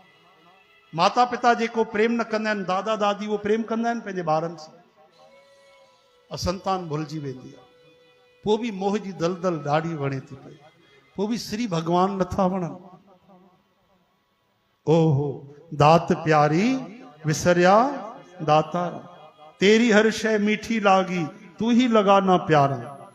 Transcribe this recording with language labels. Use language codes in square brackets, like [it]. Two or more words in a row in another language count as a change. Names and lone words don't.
[sd] माता पिता जेको प्रेम न कंदा आहिनि, दादा दादी उहो प्रेम कंदा आहिनि पंहिंजे ॿारनि सां, ऐं संतान भुलिजी वेंदी आहे। पोइ बि मोह जी दलदल ॾाढी वणे थी पई, पोइ बि श्री भगवान नथा वणनि। ओहो दात प्यारी विसरिया दाता, [hi] तेरी हर शय मीठी लागी, तू ही लगा ना प्यारा।